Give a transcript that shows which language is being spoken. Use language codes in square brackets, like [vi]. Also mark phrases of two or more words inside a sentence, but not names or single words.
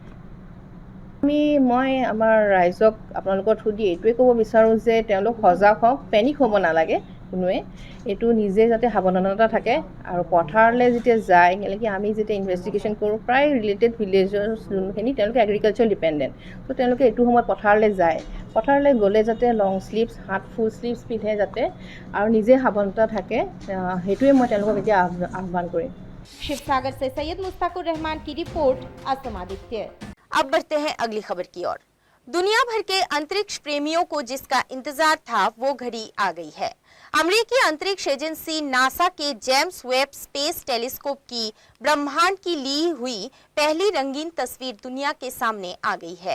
[as] মই আমাৰ ৰাইজক আপোনালোকৰ থ্ৰু দি এইটোৱে ক'ব বিচাৰোঁ যে তেওঁলোক সজাগ হওক, পেনিক হ'ব নালাগে কোনোৱে, এইটো নিজে যাতে সাৱধানতা থাকে আৰু পথাৰলৈ যেতিয়া যায় এনেকৈ আমি যেতিয়া ইনভেষ্টিগেশ্যন কৰোঁ প্ৰায় ৰিলেটেড ভিলেজৰ যোনখিনি তেওঁলোকে [en] agriculture dependent, [as] ত' তেওঁলোকে এইটো সময়ত পথাৰলৈ যায়, পথাৰলৈ গ'লে যাতে [en] long sleeves [as] হাত [en] full sleeves [as] পিন্ধে যাতে আৰু নিজে সাৱধানতা থাকে, সেইটোৱে মই তেওঁলোকক এতিয়া আহ্বান কৰিম। [hi] शिवसागर से सैयद मुश्ताकुर रहमान की रिपोर्ट, असम आदित्य। अब बढ़ते हैं अगली खबर की ओर। दुनिया भर के अंतरिक्ष प्रेमियों को जिसका इंतजार था वो घड़ी आ गई है। अमेरिकी अंतरिक्ष एजेंसी नासा के जेम्स वेब स्पेस टेलीस्कोप की ब्रह्मांड की ली हुई पहली रंगीन तस्वीर दुनिया के सामने आ गई है।